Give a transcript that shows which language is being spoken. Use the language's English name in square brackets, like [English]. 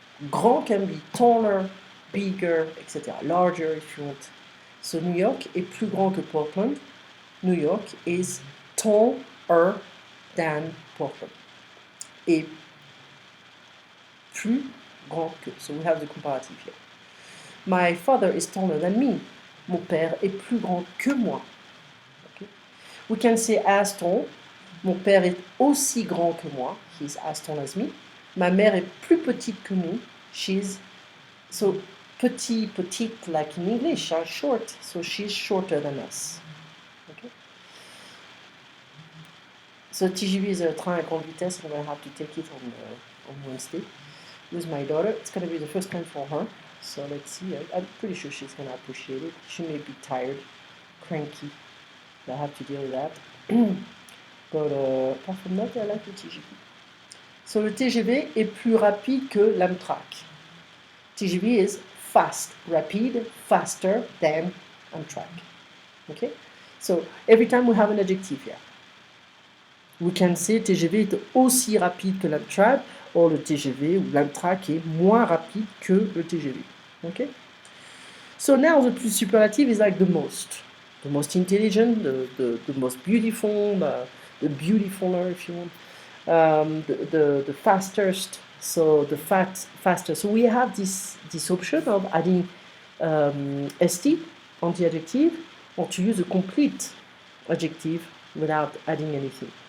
[English] Grand can be taller, bigger, etc. Larger if you want. [French] So, New York est plus grand que Portland. [English] New York is taller than Portland. [French] Et plus grand que. [English] So, we have the comparative here. My father is taller than me. [French] Mon père est plus grand que moi. [English] Okay. We can say as tall. [French] Mon père est aussi grand que moi. [English] He's as tall as me. [French] Ma mère est plus petite que nous. [English] She's so petite like in English, short. So she's shorter than us. Okay. So TGV is a [French] train à grande vitesse. [English] I'm going to have to take it on Wednesday with my daughter. It's going to be the first time for her. So let's see. I'm pretty sure she's going to appreciate it. She may be tired, cranky. I have to deal with that. But apart from that, I like the TGV. [French] So le TGV est plus rapide que l'Amtrak. [English] TGV is fast, rapid, faster than Amtrak. Okay? So every time we have an adjective here. We can say [French] TGV est aussi rapide que l'Amtrak, or le TGV ou l'Amtrak est moins rapide que le TGV. [English] Okay? So now the superlative is like the most intelligent, the most beautiful, the beautifuler if you want, the fastest, so the faster. So we have this option of adding st on the adjective, or to use a complete adjective without adding anything.